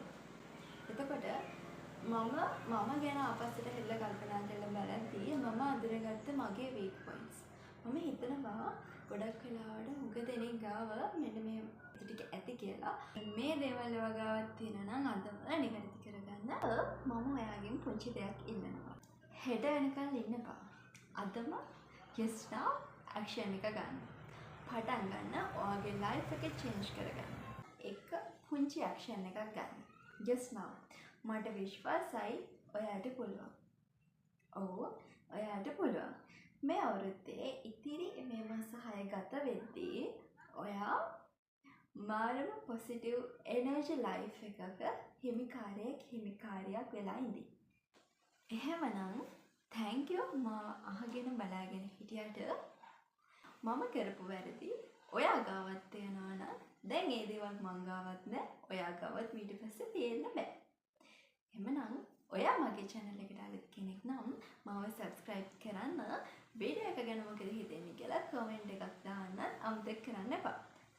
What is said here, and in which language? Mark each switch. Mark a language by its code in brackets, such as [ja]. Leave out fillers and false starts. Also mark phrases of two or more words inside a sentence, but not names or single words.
[si] එතකොට මම ගැන අපස්සට හෙල්ල කල්පනා කරලා බලද්දී මම අඳුරගත්ත මගේ [en] weak points. [si] මම හිතනවා ගොඩක් වෙලාවට හුඟ දෙනෙක් ගාව මෙන්න මේ ටික ඇති කියලා. මේ දේවල් වගාවක් තියෙනවා නම් අදම නිවැරදි කරගන්න. මම ඔයාගෙන් පුංචි දෙයක් ඉල්ලනවා. හෙට වෙනකන් ඉන්න එපා. අදම [en] just now [si] action එක ගන්න. පටන් ගන්න. ඔයාගේ life එක change කරගන්න. එක පුංචි action එකක් ගන්න. [en] just now. [si] මට විශ්වාසයි ඔයාට පුළුවන්. ඔව් ඔයාට පුළුවන්. මේ අවුරුද්දේ ඉතිරි වෙද්දී ඔයා මාරම [en] positive energy life [si] එකක හිමිකාරියක් වෙලා ඉඳී. එහෙමනම් [en] thank you [si] මා අහගෙන බලාගෙන හිටියට. මම කරපු වැරදි ඔයා ගාවත් තියෙනවා නම් දැන් ඒ දේවල් මං ගාවත් නෑ, ඔයා ගාවත් ඊට පස්සේ තියෙන්න බෑ. එහෙමනම් ඔයා මගේ channel එකට අලුත් කෙනෙක් නම් මාව subscribe කරන්න, වීඩියෝ එක ගැන මොකද හිතෙන්නේ කියලා comment එකක් දාන්න අමතක කරන්න එපා.